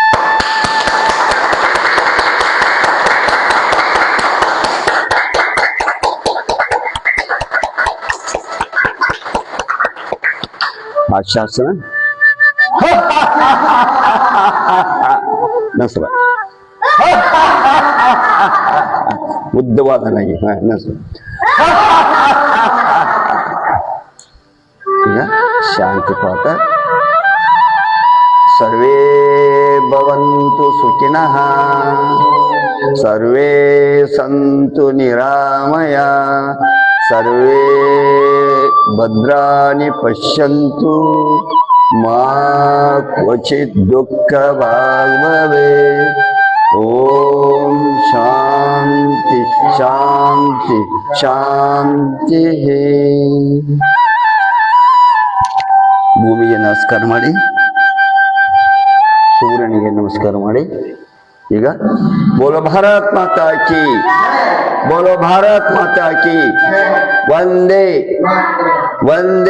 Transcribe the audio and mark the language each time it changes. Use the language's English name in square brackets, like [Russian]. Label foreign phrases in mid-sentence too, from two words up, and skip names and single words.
[Kannada] ಆಶಾಸನ ನಸರ ಉದ್ದವಾದ ನಗೆ ನಸರ. ಈಗ ಶಾಂತಿ ಪಾಠ. [Sanskrit] ಸರ್ವೇ ಭವಂತು ಸುಖಿನಃ ಸರ್ವೇ ಸಂತು ನಿರಾಮಯ ಸರ್ವೇ ಭದ್ರಾಣಿ ಪಶ್ಯಂತು ಮಾ ಕ್ವಚಿತ್ ದುಃಖ ಭಾಗ್ ಭವೇತ್. ಓಂ ಶಾಂತಿ ಶಾಂತಿ ಶಾಂತಿ. [Kannada] ಭೂಮಿಗೆ ನಮಸ್ಕಾರ ಮಾಡಿ, ಸೂರ್ಯನಿಗೆ ನಮಸ್ಕಾರ ಮಾಡಿ. [Hindi] ಈಗ बोलो भारत माता की, बोलो भारत माता की, वंदे वंदे.